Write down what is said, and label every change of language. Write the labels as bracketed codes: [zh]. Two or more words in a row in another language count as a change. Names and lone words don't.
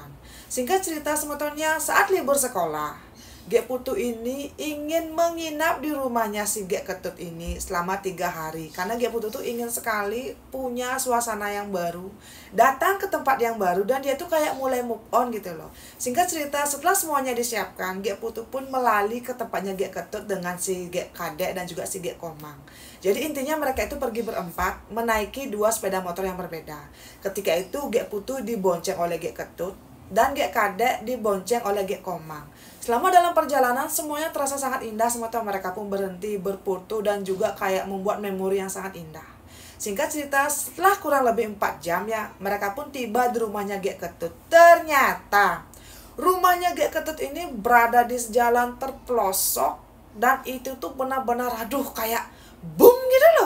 [id] Singkat cerita semetonnya, saat libur sekolah, Gek Putu ini ingin menginap di rumahnya si Gek Ketut ini selama 3 hari. Karena Gek Putu tuh ingin sekali punya suasana yang baru, datang ke tempat yang baru, dan dia tuh kayak mulai [en] move on [id] gitu loh. Singkat cerita, setelah semuanya disiapkan, Gek Putu pun melali ke tempatnya Gek Ketut dengan si Gek Kadek dan juga si Gek Komang. Jadi intinya mereka itu pergi berempat menaiki 2 sepeda motor yang berbeda. Ketika itu Gek Putu dibonceng oleh Gek Ketut dan Gek Kadek dibonceng oleh Gek Komang. Selama dalam perjalanan semuanya terasa sangat indah, sementara mereka pun berhenti berfoto dan juga kayak membuat memori yang sangat indah. Singkat cerita, setelah kurang lebih 4 jam ya, mereka pun tiba di rumahnya Gek Ketut. Ternyata rumahnya Gek Ketut ini berada di jalan terpelosok dan itu tuh benar-benar kayak boom gitu loh.